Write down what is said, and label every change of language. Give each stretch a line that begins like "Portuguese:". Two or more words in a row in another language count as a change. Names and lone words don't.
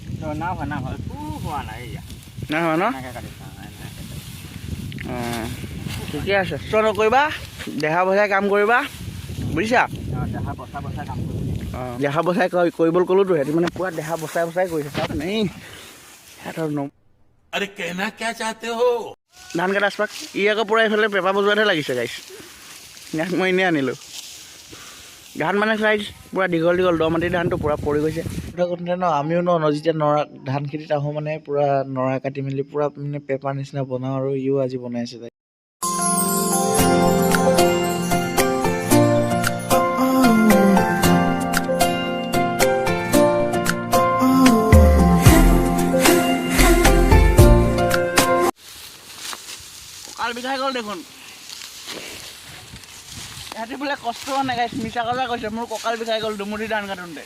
Assamese: না হোৱা নাই নাই হোৱা ন অঁ ঠিকে আছে কষ্ট নকৰিবা দেহা বচাই কাম কৰিবা বুজিছা অঁ দেহা বচাই কৰিবলৈ ক'লোতো সিহঁতি মানে পূৰা দেহা বচাই কৰিছে চাওক নাই সিহঁতৰ
Hindi: अरे कहना क्या चाहते हो
Assamese: ধান কাটা আচপাক ই আকৌ পূৰা এইফালে পেপা বজোৱাতহে লাগিছে গাইছ ইয়াক মই এনেই আনিলোঁ ধান মানে চাইজ পূৰা দীঘল দ মাটিৰ ধানটো পূৰা পৰি গৈছে ন আমিও যেতিয়া নৰা ধান খেতিত আহোঁ মানে পূৰা নৰা কাটি মেলি পূৰা মানে পেপাৰ নিচিনা বনাওঁ আৰু ইও আজি বনাই আছে তাই কঁকাল বিষাই গ'ল দেখোন ইহঁতি বোলে কষ্ট হোৱা নাই গাইছ মিছা কথা কৈছে মোৰ কঁকাল বিষাই গ'ল দুমুঠি ধান কাটোঁতে